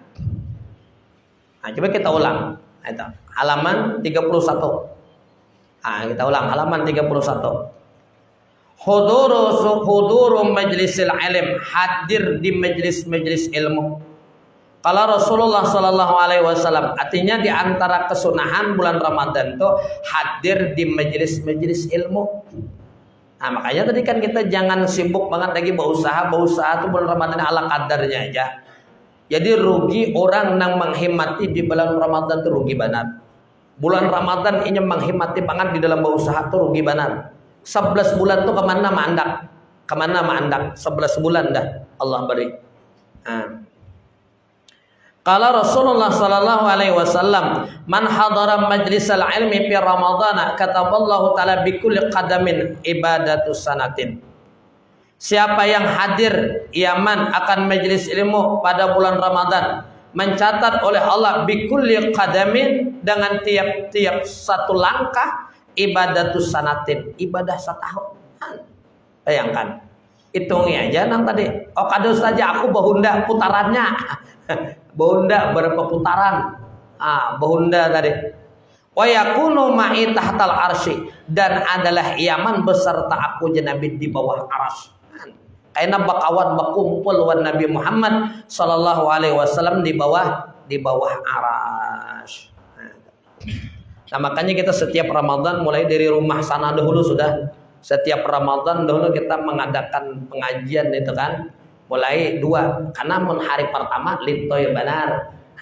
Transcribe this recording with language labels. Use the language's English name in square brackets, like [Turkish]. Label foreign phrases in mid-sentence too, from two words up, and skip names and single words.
[Banjar] Nah, coba kita ulang. Itu halaman 31. Ah, kita ulang halaman 31. [Arabic] حضور مجلس العلم, [Banjar] hadir di majlis-majlis ilmu. Kalau Rasulullah [Arabic] صلى الله عليه وسلم, [Banjar] artinya di antara kesunahan bulan Ramadan itu hadir di majlis-majlis ilmu. Nah, makanya tadi kan kita jangan sibuk banget lagi berusaha tuh bulan Ramadan ala kadarnya aja. Jadi rugi orang yang menghemati di bulan Ramadan itu rugi benar. Bulan Ramadan ini menghemati banget di dalam berusaha tuh rugi benar. 11 bulan tuh kemana mandak? Kemana mandak? 11 bulan dah Allah beri. Nah. Kalau [Arabic] رسول الله صلى الله عليه وسلم من حضر مجلس العلم في رمضان كتب الله تعالى بكل قدم عبادة سنة. [Banjar] Siapa yang hadir iaman akan majlis ilmu pada bulan Ramadan, mencatat oleh Allah [Arabic] بكل قدم [Banjar] dengan tiap-tiap satu langkah [Arabic] عبادة سنة, [Banjar] ibadah setahun. Bayangkan. Hitungi aja nang tadi. Oh kado saja aku bahunda putarannya. Bahunda berapa putaran? Bahunda tadi. [Arabic] ويكون معي تحت العرش, [Banjar] dan adalah iaman beserta aku Nabi di bawah arsy. Kaina bakawan bakumpul wan Nabi Muhammad [Arabic] صلى الله عليه وسلم [Banjar] di bawah arsy. Nah, makanya kita setiap Ramadan mulai dari rumah sana dahulu sudah. Setiap Ramadan dahulu kita mengadakan pengajian itu kan. Mulai 2, karena mun hari pertama litoy benar.